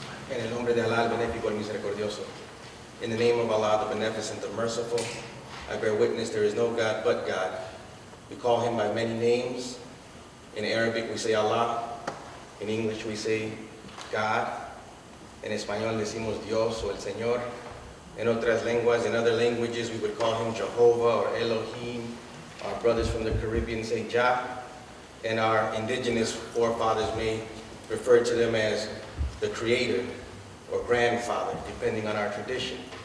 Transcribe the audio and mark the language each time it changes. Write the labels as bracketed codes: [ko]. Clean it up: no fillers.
[es] En el nombre de Allah, el benéfico y misericordioso. [en] In the name of Allah, the beneficent, the merciful, I bear witness there is no God but God. We call him by many names. In Arabic, we say Allah. In English, we say God. [es] En español decimos Dios o el Señor. [en] In [es] otras lenguas, [en] in other languages, we would call him Jehovah or Elohim. Our brothers from the Caribbean say Jah. And our indigenous forefathers may refer to them as the Creator or Grandfather, depending on our tradition.